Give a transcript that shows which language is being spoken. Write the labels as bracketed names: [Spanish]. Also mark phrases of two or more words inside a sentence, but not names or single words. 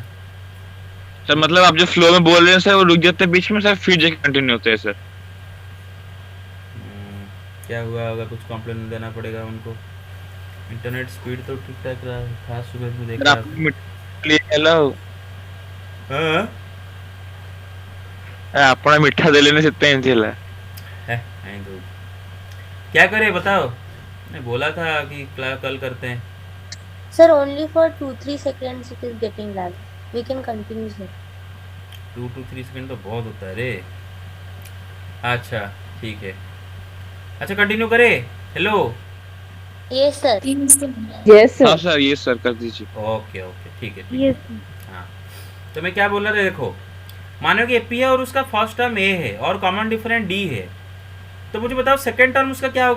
[Hindi] सर मतलब आप जो फ्लो में बोल रहे हैं सर वो रुक जाते हैं बीच में सर, फिर जाके कंटिन्यू होते हैं सर। क्या हुआ होगा? कुछ कंप्लेन देना पड़ेगा उनको। [English] internet speed [Hindi] तो ठीक ठाक रहा था, सुबह में देख सर रहा आप हेलो था। हाँ? [Odia] ଆପଣ ମିଠା ଦେଲେନି ସେଥିପାଇଁ ଏମିତି ହେଲା। [Hindi] नहीं तो क्या करे बताओ? मैं बोला था कि कल करते हैं। [English] Sir, only for 2-3 seconds it is getting lag. We can continue, sir. 2 to 3 second [Hindi] तो बहुत होता है रे। अच्छा ठीक है, अच्छा कंटिन्यू करे। हेलो, [English] Yes, sir. [Hindi] यस हाँ सर। सर ये सर कर दीजिए। [English] okay okay, [Hindi] ठीक है ठीक है। हाँ, तो मैं क्या बोल रहा था, देखो मानो कि पी है और उसका [English] first term [Hindi] ए है और [English] common different [Hindi] डी है, तो मुझे बताओ [English] second term [Hindi] उसका क्या होगा?